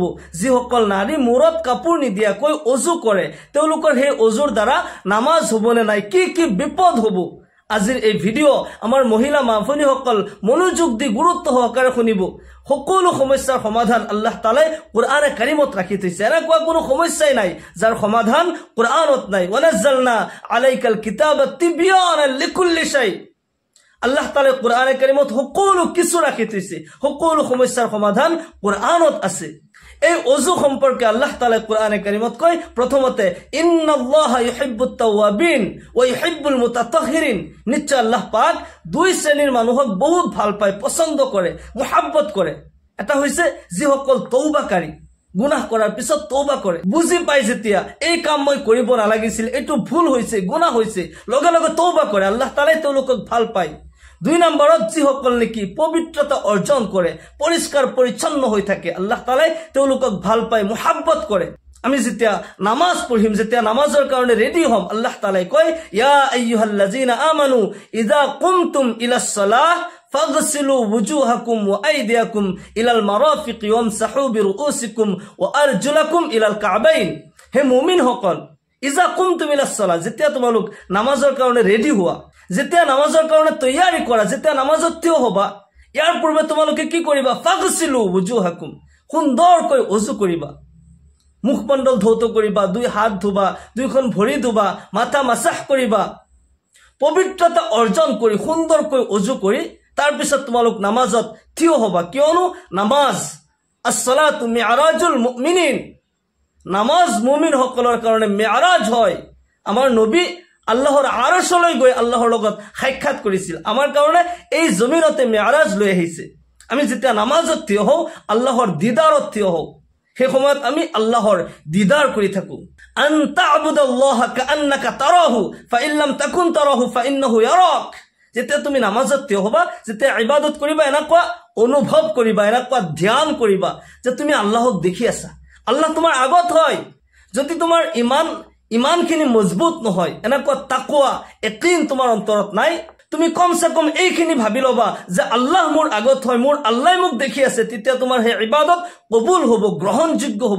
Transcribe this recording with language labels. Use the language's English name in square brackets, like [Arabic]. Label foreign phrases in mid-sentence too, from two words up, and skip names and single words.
[Assamese] যিসকল নাৰী মূৰত কাপোৰ নিদিয়াকৈ অজু কৰে তেওঁলোকৰ সেই অজুৰ দ্বাৰা নামাজ হ'বনে নাই, কি কি বিপদ হ'ব। আজিৰ এই ভিডিঅ' আমাৰ মহিলা মা-ভনীসকল মনোযোগ দি গুৰুত্ব সহকাৰে শুনিব। সকলো সমস্যাৰ সমাধান আল্লাহ তাআলাই কোৰআনে কাৰিমত ৰাখি থৈছে। এনেকুৱা কোনো সমস্যাই নাই যাৰ সমাধান কোৰআনত নাই। [Arabic] ونزلنا عليك الكتاب تبيانا لكل شيء. [Assamese] আল্লাহ তাআলাই কোৰআনে কাৰিমত সকলো কিছু ৰাখি থৈছে, সকলো সমস্যাৰ সমাধান কোৰআনত আছে। এই অজু সম্পৰ্কে আল্লাহ তাআলাই কোৰআনে কাৰিমত কয়, প্ৰথমতে [Arabic] إن الله يحب التوابين ويحب المتطهرين. [Assamese] নিশ্চয় আল্লাহ পাক দুই শ্ৰেণীৰ মানুহক বহুত ভাল পায়, পছন্দ কৰে, মুহাব্বত কৰে। এটা হৈছে যিসকল তওবাকাৰী, গুনাহ কৰাৰ পিছত তওবা কৰে, বুজি পায় যেতিয়া এই কাম মই কৰিব নালাগিছিল, এইটো ভুল হৈছে, গুনাহ হৈছে, লগে লগে তওবা কৰে, আল্লাহ তাআলাই তেওঁলোকক ভাল পায়। দুই নম্বৰত যিসকল নেকি পবিত্ৰতা অৰ্জন কৰে, পৰিষ্কাৰ পৰিচ্ছন্ন হৈ থাকে, আল্লাহ তাআলাই তেওঁলোকক ভাল পায়, মুহাব্বত কৰে। আমি যেতিয়া নামাজ পঢ়িম, যেতিয়া নামাজৰ কাৰণে ৰেডি হ'ম, আল্লাহ তাআলাই কয় [Arabic] يا أيها الذين آمنوا إذا قمتم إلى الصلاة فاغسلوا وجوهكم وأيديكم إلى المرافق وامسحوا برءوسكم وأرجلكم إلى الكعبين. [Assamese] হে মুমিনসকল, [Arabic] إذا قمتم إلى الصلاة, [Assamese] যেতিয়া তোমালোক নামাজৰ কাৰণে ৰেডি হোৱা, যেতিয়া নামাজৰ কাৰণে তৈয়াৰী কৰা, যেতিয়া নামাজত থিয় হ'বা, ইয়াৰ পূৰ্বে তোমালোকে কি কৰিবা? [Arabic] فاغسلوا وجوهكم, [Assamese] সুন্দৰকৈ অজু কৰিবা, মুখমণ্ডল ধৌত কৰিবা, দুই হাত ধুবা, দুইখন ভৰি ধুবা, মাথা মাসাহ কৰিবা, পবিত্ৰতা অৰ্জন কৰি সুন্দৰকৈ অজু কৰি তাৰপিছত তোমালোক নামাজত থিয় হ'বা। কিয়নো নামাজ [Arabic] الصلاة معراج المؤمنين, [Assamese] নামাজ মুমিনসকলৰ কাৰণে মি'ৰাজ হয়। আমাৰ নবী আল্লাহৰ আৰশলৈ গৈ আল্লাহৰ লগত সাক্ষাৎ কৰিছিল, আমাৰ কাৰণে এই জমিনতে মি'ৰাজ লৈ আহিছে। আমি যেতিয়া নামাজত থিয় হওঁ, আল্লাহৰ দিদাৰত থিয় হওঁ, সেই সময়ত আমি আল্লাহৰ দিদাৰ কৰি থাকো। [Arabic] أن تعبد الله كأنك تراه فإن لم تكن تراه فإنه يراك. [Assamese] যেতিয়া তুমি নামাজত থিয় হ'বা, যেতিয়া ইবাদত কৰিবা, এনেকুৱা অনুভৱ কৰিবা, এনেকুৱা ধ্যান কৰিবা যে তুমি আল্লাহক দেখি আছা, আল্লাহ তোমাৰ আগত হয়। যদি তোমাৰ ইমানখিনি মজবুত নহয়, এনেকুৱা তাকৱা ইয়াকিন তোমাৰ অন্তৰত নাই, তুমি কমসে কম এইখিনি ভাবি ল'বা যে আল্লাহ মোৰ আগত হয়, মোৰ আল্লাহ মোক দেখি আছে, তেতিয়া তোমাৰ সেই ইবাদত কবুল হ'ব, গ্ৰহণযোগ্য হ'ব।